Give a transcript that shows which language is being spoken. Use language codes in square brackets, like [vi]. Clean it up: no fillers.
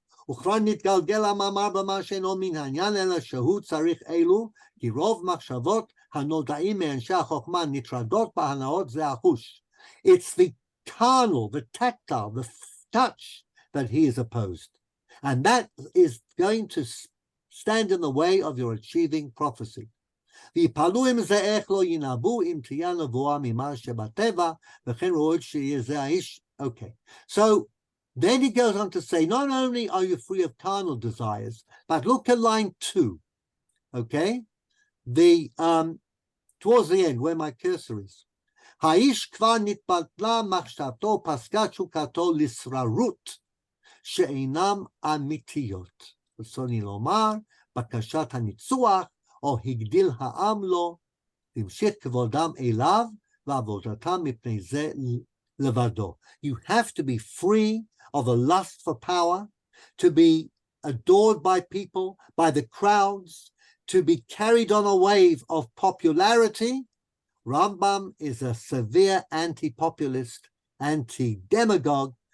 [he] וכבר נתגלגל המאמר במה שאינו מן העניין, אלא שהוא צריך אלו, כי רוב מחשבות הנודעים מאנשי החוכמה נטרדות בהנאות זה החוש. [en] It's the carnal, the tactile, the touch that he is opposed. And that is going to stand in the way of your achieving prophecy. [he] ויפעלו עם זה איך לא ינבאו אם תהיה נבואה ממה שבטבע, וכן ראו שיהיה זה האיש. [en] Okay, so then he goes on to say, not only are you free of carnal desires, but look at line 2, okay? Towards the end, where my cursor is. [he] האיש כבר נתבטלה מחשבתו, פסקה תשוקתו לשררות, שאינם אמיתיות. ברצוני לומר, בקשת הניצוח, או הגדיל העם לו, המשיך כבודם אליו, ועבודתם מפני זה levado. [en] You have to be free of the lust for power, to be adored by people, by the crowds, to be carried on a wave of popularity. Rambam is a severe anti-populist, anti-demagogue.